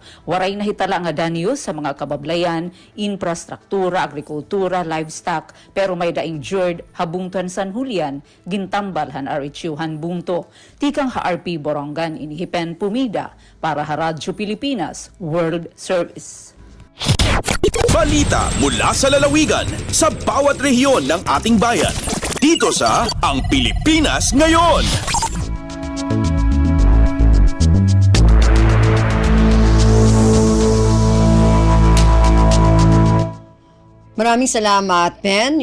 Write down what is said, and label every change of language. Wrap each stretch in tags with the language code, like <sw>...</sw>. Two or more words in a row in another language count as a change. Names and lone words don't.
<war>Waray nahitala nga danyos sa mga kabablayan, infrastruktura, agrikultura, livestock pero may da-injured habungtuan San Julian gintambal han RHU han bungto. Tikang HRP Borongan inihipen Pumida para Radyo Pilipinas World Service.</war> <tl>Balita mula sa lalawigan sa bawat rehiyon ng ating bayan. Dito sa Ang Pilipinas Ngayon. Maraming salamat, Pen.</tl>